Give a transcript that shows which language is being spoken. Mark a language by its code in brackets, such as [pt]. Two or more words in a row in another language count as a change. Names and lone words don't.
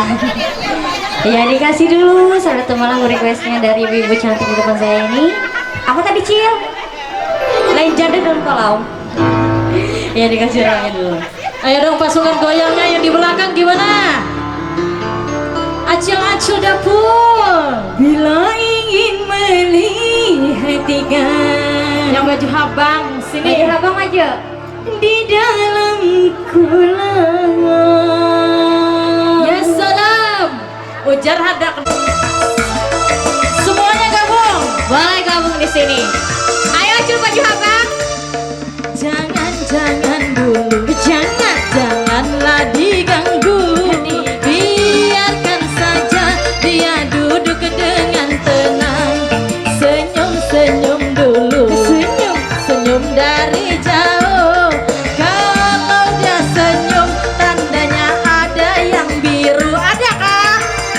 [id] Ya dikasih dulu satu malam requestnya dari ibu cantik di depan saya ini. [bjn] Apa tadi Cil? Lain janda dalam kolam. [id] Ya dikasih orangnya dulu. Ayo dong pasukan goyangnya yang di belakang gimana? [bjn] Acil-acil dapur. [id] Bila ingin melihat tiga. [bjn] Yang baju habang sini. Baju habang aja. Di dalam kulangan. Ya salam. Ujar hadak. [id] Semuanya gabung. Boleh gabung di sini. Ayo Acil baju habang. Jangan dulu. Janganlah diganggu. Biarkan saja dia duduk dengan tenang. Senyum dulu. Senyum dari jauh. Kalau dia senyum tandanya ada yang biru.